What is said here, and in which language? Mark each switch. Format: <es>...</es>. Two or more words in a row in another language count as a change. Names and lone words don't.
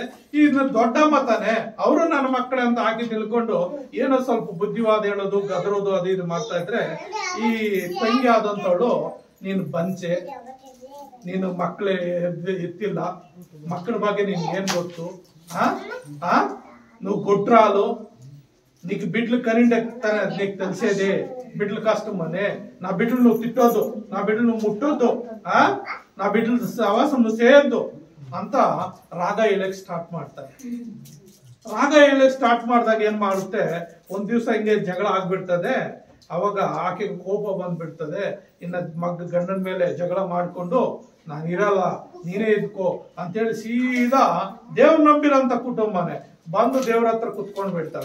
<kn>ಇನ್ನು ದೊಡ್ಡ ಮತಾನೆ ಅವರು ನನ್ನ ಮಕ್ಕಳೇ ಅಂತ ಹಾಕಿ ತಿಳ್ಕೊಂಡು ಏನೋ ಸ್ವಲ್ಪ ಬುದ್ಧಿವಾದ ಹೇಳೋದು, ಗದರೋದು, ಅದು ಇದು ಮಾಡ್ತಾ ಇದ್ರೆ ಈ ತಂಗಿ ಆದಂತವಳು, ನೀನು ಬಂಚೆ, ನೀನು ಮಕ್ಕಳೇ ಎತ್ತಿಲ್ಲ, ಮಕ್ಕಳ ಬಗ್ಗೆ ನಿನ್ಗೆ ಏನ್ ಗೊತ್ತು,</kn> <te>నువ్వు గుట్రాలు నీకు బిడ్డలు కరెంట్ ఎక్కుతానే నీకు తెలిసేది, బిడ్డలు కష్టమని, నా బిడ్డలు నువ్వు తిట్టొద్దు, నా బిడ్డలు నువ్వు ముట్టొద్దు, నా బిడ్డలు సహవాసం నువ్వు చేయొద్దు</te> <kn>ಅಂತ ರಾಗ ಹೇಳಕ್ ಸ್ಟಾರ್ಟ್ ಮಾಡ್ತಾರೆ. ರಾಗ ಹೇಳಕ್ ಸ್ಟಾರ್ಟ್ ಮಾಡಿದಾಗ ಏನ್ ಮಾಡುತ್ತೆ, ಒಂದ್ ದಿವ್ಸ ಹಿಂಗೆ ಜಗಳ ಆಗ್ಬಿಡ್ತದೆ. ಅವಾಗ ಆಕೆಗೆ ಕೋಪ ಬಂದ್ಬಿಡ್ತದೆ. ಇನ್ನ ಗಂಡನ ಮೇಲೆ ಜಗಳ ಮಾಡ್ಕೊಂಡು ನಾನು ಇರಲ್ಲ, ನೀನೇ ಇದ್ಕೋ ಅಂತೇಳಿ ಸೀದಾ ದೇವ್ರ ನಂಬಿರಂತ ಕುಟುಂಬನೇ ಬಂದು ದೇವ್ರ ಹತ್ರ ಕುತ್ಕೊಂಡ್ ಬಿಡ್ತಾರೆ.</kn>